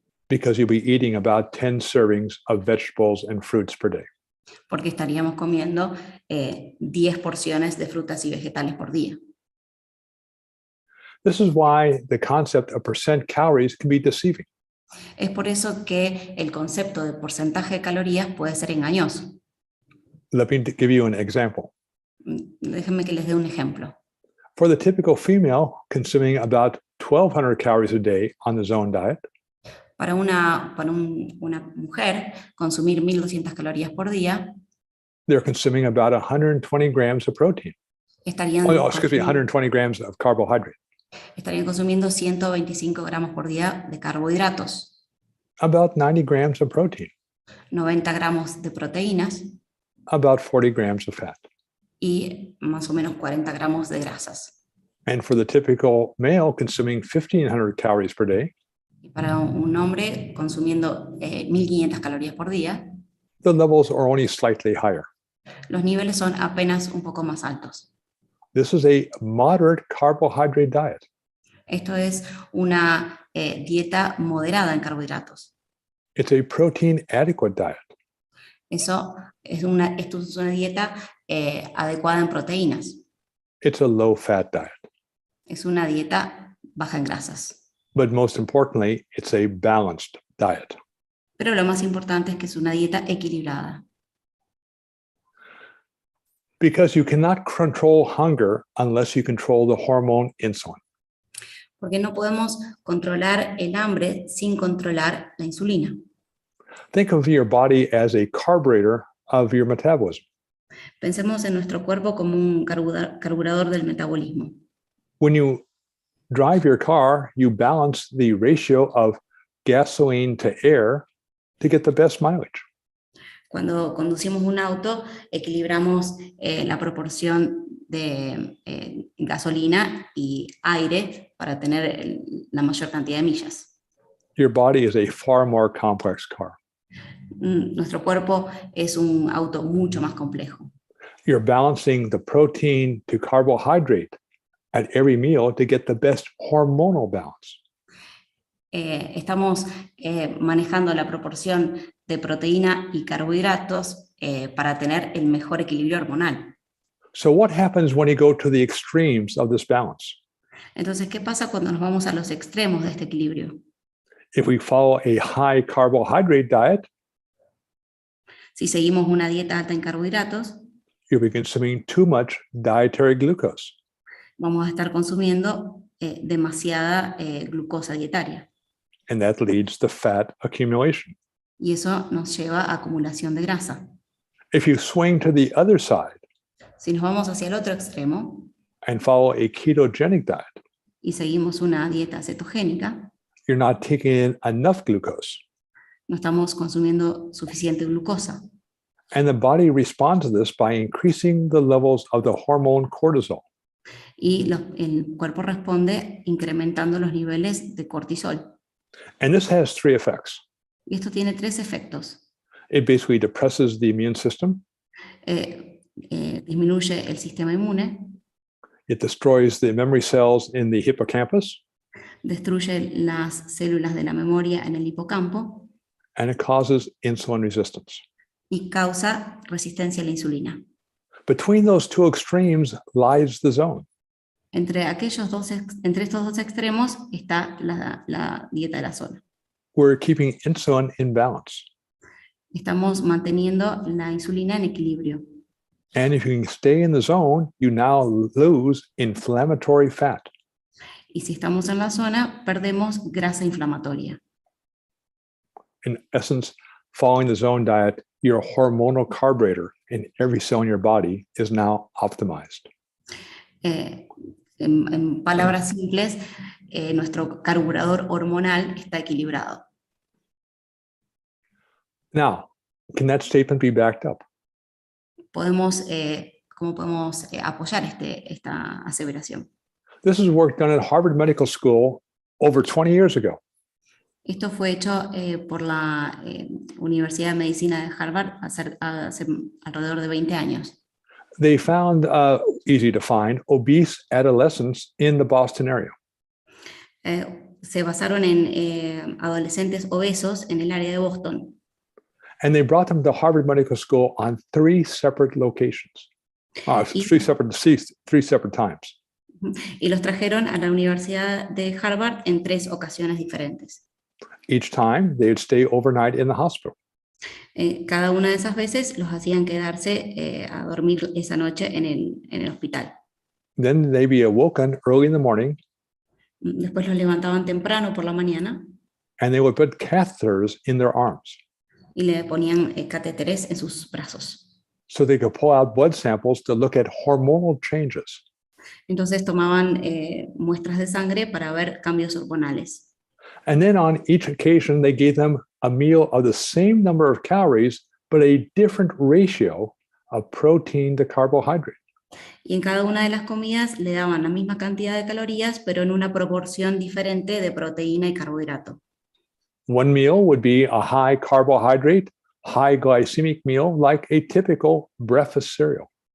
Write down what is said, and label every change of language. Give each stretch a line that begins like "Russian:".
English: Because you'll be eating about 10 servings of vegetables and fruits per day.
Spanish: Porque estaríamos comiendo 10 porciones de frutas y vegetales por día.
English: This is why the concept of percent calories can be deceiving.
Spanish: Es por eso que el concepto de porcentaje de calorías puede ser engañoso.
English: Let me give you an example.
Spanish: Déjenme que les dé un ejemplo.
English: For the typical female consuming about 1,200 calories a day on the zone diet,
Spanish: Para una mujer, consumir 1.200 calorías por día,
English: they're consuming about 120 grams of protein.
Spanish: estarían,
English: 120 grams of carbohydrate.
Spanish: estarían consumiendo 125 gramos por día de carbohidratos,
English: About 90 grams of protein.
Spanish: 90 gramos de proteínas
English: About 40 grams of fat.
Spanish: y más o menos 40 gramos de grasas.
English: And for the typical male consuming 1,500 calories per day,
Spanish: Y para un hombre consumiendo 1.500 calorías por día,
English: the levels are only slightly higher.
Spanish: los niveles son apenas un poco más altos.
English: This is a moderate carbohydrate diet.
Spanish: Esto es una dieta moderada en carbohidratos.
English: It's a protein adequate diet.
Spanish: Esto es una dieta adecuada en proteínas.
English: It's a low fat diet.
Spanish: Es una dieta baja en grasas.
English: But most importantly, it's a balanced diet.
Spanish: Pero lo más importante es que es una dieta equilibrada.
English: Because you cannot control hunger unless you control the hormone insulin.
Spanish: Porque no podemos controlar el hambre sin controlar la insulina.
English: Think of your body as a carburetor of your metabolism.
Spanish: Pensemos en nuestro cuerpo como un carburador del metabolismo.
English: When you drive your car, you balance the ratio of gasoline to air to get the best mileage.
Spanish: Cuando conducimos un auto, equilibramos la proporción de gasolina y aire para tener la mayor cantidad de millas.
English: Your body is a far more complex car.
Spanish: Nuestro cuerpo es un auto mucho más complejo.
English: You're balancing the protein to carbohydrate at every meal to get the best hormonal balance.
Spanish: Estamos manejando la proporción de proteína y carbohidratos para tener el mejor equilibrio hormonal.
English: So what happens when you go to the extremes of this balance?
Spanish: Entonces, ¿qué pasa cuando nos vamos a los extremos de este equilibrio?
English: If we follow a high carbohydrate diet,
Spanish: Si seguimos una dieta alta en carbohidratos,
English: you'll be consuming too much dietary glucose.
Spanish: vamos a estar consumiendo demasiada glucosa dietaria.
English: And that leads to fat accumulation.
Spanish: Y eso nos lleva a acumulación de grasa.
English: If you swing to the other side
Spanish: Si nos vamos hacia el otro extremo
English: and follow a ketogenic diet,
Spanish: y seguimos una dieta cetogénica,
English: you're not taking in enough glucose.
Spanish: no estamos consumiendo suficiente glucosa.
English: And the body responds to this by increasing the levels of the hormone cortisol.
Spanish: Y el cuerpo responde incrementando los niveles de cortisol.
English: And this has three effects.
Spanish: Y esto tiene tres efectos.
English: It basically depresses the immune system,
Spanish: Disminuye el sistema inmune,
English: it destroys the memory cells in the hippocampus,
Spanish: destruye las células de la memoria en el hipocampo
English: and it causes insulin resistance.
Spanish: y causa resistencia a la insulina.
English: Between those two extremes lies the zone.
Spanish: Entre estos dos extremos está la dieta de la zona.
English: We're keeping insulin in balance.
Spanish: Estamos manteniendo la insulina en equilibrio.
English: And if you can stay in the zone, you now lose inflammatory fat.
Spanish: Y si estamos en la zona, perdemos grasa inflamatoria.
English: In essence, following the zone diet, your hormonal carburetor in every cell in your body is now optimized.
Spanish: En palabras simples, nuestro carburador hormonal está equilibrado.
English: Now, can that statement be backed up?
Spanish: ¿Cómo podemos apoyar esta aseveración?
English: This is work done at Harvard Medical School over 20 years ago.
Spanish: Esto fue hecho por la Universidad de Medicina de Harvard hace alrededor de 20 años.
English: They found, easy to find, obese adolescents in the Boston area.
Spanish: Se basaron en adolescentes obesos en el área de Boston.
English: And they brought them to Harvard Medical School on three separate locations, three separate times.
Spanish: Y los trajeron a la Universidad de Harvard en 3 ocasiones diferentes.
English: Each time, they would stay overnight in the hospital.
Spanish: Cada una de esas veces los hacían quedarse a dormir esa noche en el hospital.
English: Then they'd be awoken early in the morning,
Spanish: Después los levantaban temprano por la mañana
English: and they would put catheters in their arms
Spanish: y le ponían catéteres en sus brazos.
English: so they could pull out blood samples to look at hormonal changes.
Spanish: Entonces tomaban muestras de sangre para ver cambios hormonales.
English: And then on each occasion, they gave them a meal of the same number of calories, but a different ratio of protein to carbohydrate.
Spanish: Y en cada una de las comidas le daban la misma cantidad de calorías, pero en una proporción diferente de proteína y carbohidrato.
English: One meal would be a high carbohydrate, high glycemic meal, like a typical breakfast cereal.